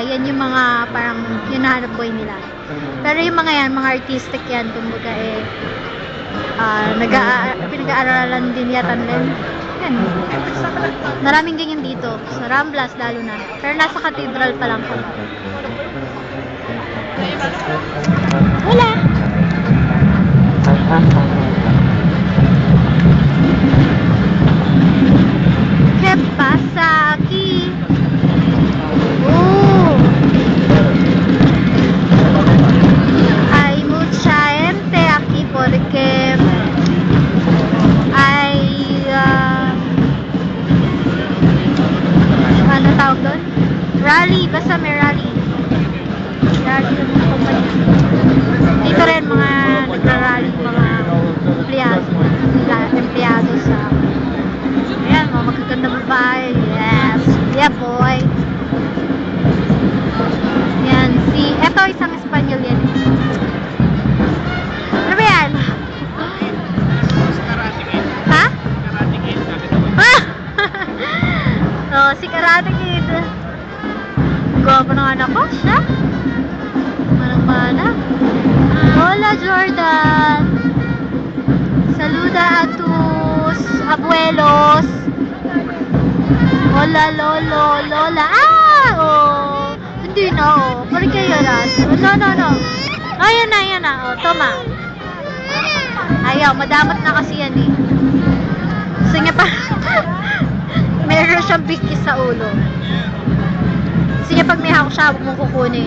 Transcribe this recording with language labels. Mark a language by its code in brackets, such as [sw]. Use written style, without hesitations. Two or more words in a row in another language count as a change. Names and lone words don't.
[tl] Yan yung mga parang hinahanap buhay nila. Pero yung mga yan, mga artistic yan, kumbaga eh, pinag-aaralan din yata nila. Yan. Maraming ganyan dito. Sa Ramblas, lalo na. Pero nasa cathedral pa lang kami. [es] Hola! ¿Qué pasa aquí? Hay mucha gente aquí porque hay [tl] ano tawag doon? Rally, basta may rally. Rally ng mga kumpanya. Dito rin mga nagra-rally, mga empleyado sa ayan, mga magaganda babae. [en] Yes. Yeah, boy. [tl] Yan, eto isang Espanyol yan. Ano ba yan? Ha? Ah! Oh, si Karate Kid. Gwapo ng anak ko, siya. Manang-mana. [es] Hola, Jordan. Saluda a tus abuelos. Hola, [tl] lolo, lola. Ah! Oh. Hindi na, oh. Pari kayo ras. No. Ayan na. Oh, toma. Ayaw, madamot na kasi yan eh. Gusto niya pa. Meron siyang bigkis sa ulo. Gusto niya pag may hawak siya, huwag mong kukunin.